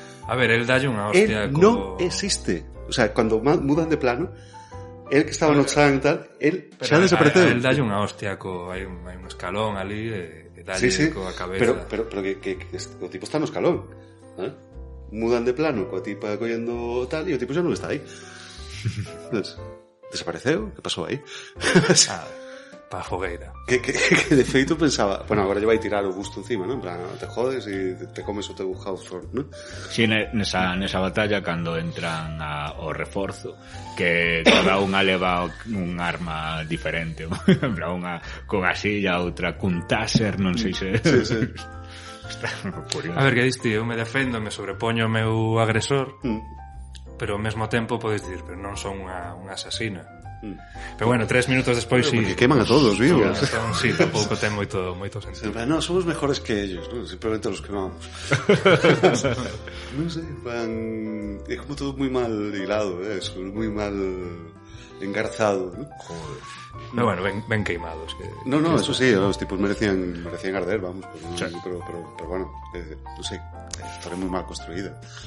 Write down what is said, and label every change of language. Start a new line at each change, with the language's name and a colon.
Galician: A ver, el dalle unha hostia. Non existe. O sea, cando mudan de plano, el que estaba no chan e tal, el xa desapareceu. El dalle unha hostia hai un escalón ali e dalle coa cabeza. Pero que o tipo está no escalón, ¿eh? Mudan de plano coa tipa collendo tal e o tipo xa non está aí. Entonces, desapareceu, que pasou aí? Pa fogueira. Que de feito pensaba, bueno, agora lle vai tirar o busto encima, ¿no? En plan, te jodes e te comes o teu Hawthorne, ¿no? Si, nesa batalla, cando entran ao reforzo, que cada unha leva un arma diferente, en plan, unha con a silla, outra cun taser, non sei se... Sí. Está curioso. A ver, que diste, eu me defendo, me sobrepoño o meu agresor, pero ao mesmo tempo podes dicir, pero non son unha asasina. Pero bueno, 3 minutos despois sí. Porque queman a todos vivos. Sí, tampouco ten moito sentido.
Spanish: No, somos mejores que ellos, ¿no? Simplemente los quemamos. No sé, es como todo muy mal hilado, eso, muy mal engarzado, ¿no?
Galician: Joder. Pero bueno, ven queimados.
Spanish: No, eso sí, los tipos merecían arder, vamos. Pero bueno, no sé, historia muy mal construida.